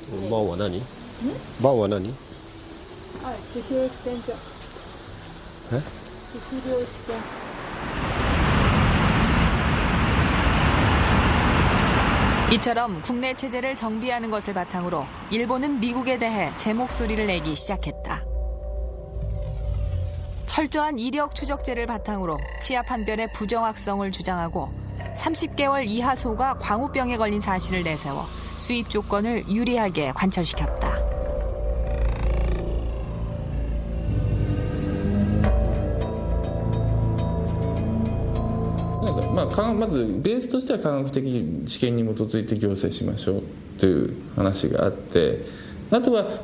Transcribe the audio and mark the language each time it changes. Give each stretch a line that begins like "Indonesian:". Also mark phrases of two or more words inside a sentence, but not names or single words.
Japanese: バンは何？バンは何？自主試験所。え？自主量試験。
Korean: 이처럼 국내 체제를 정비하는 것을 바탕으로 일본은 미국에 대해 제 목소리를 내기 시작했다. 철저한 이력 추적제를 바탕으로 치아 판별의 부정확성을 주장하고 30개월 이하 소가 광우병에 걸린 사실을 내세워 수입 조건을 유리하게 관철시켰다.
Japanese: まずベースとしては科学的知見に基づいて行政しましょうという話があって、あとは